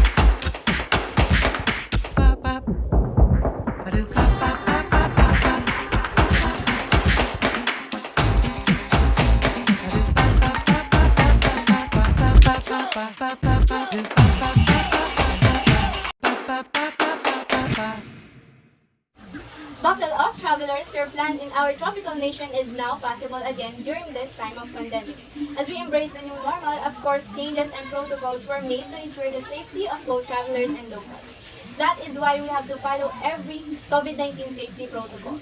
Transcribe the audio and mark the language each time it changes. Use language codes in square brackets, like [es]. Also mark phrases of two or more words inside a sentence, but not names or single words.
[en] Pa pa. Aruka pa pa pa pa pa. Aruka pa pa pa pa pa pa pa pa pa pa pa pa pa. Aruka pa pa pa pa pa pa pa pa pa pa. Buckle up, travelers. Your plan in our tropical nation is now possible again during this time of pandemic. As we embrace the new normal, of course, changes and protocols were made to ensure the safety of both travelers and locals. That is why we have to follow every COVID-19 safety protocols.